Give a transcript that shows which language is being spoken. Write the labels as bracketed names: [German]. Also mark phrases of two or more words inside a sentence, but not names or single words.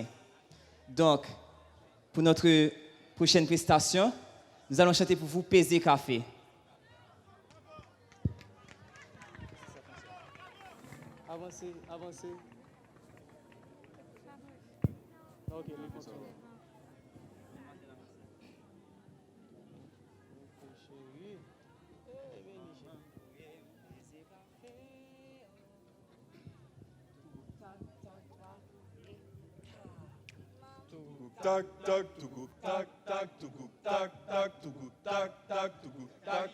[French] Donc, pour notre prochaine prestation, nous allons chanter pour vous Pesé Café. Avancez, avancez. Ok, les contrôles. Tak tak tugu tak tak tugu tak tak tugu tak tak tugu tak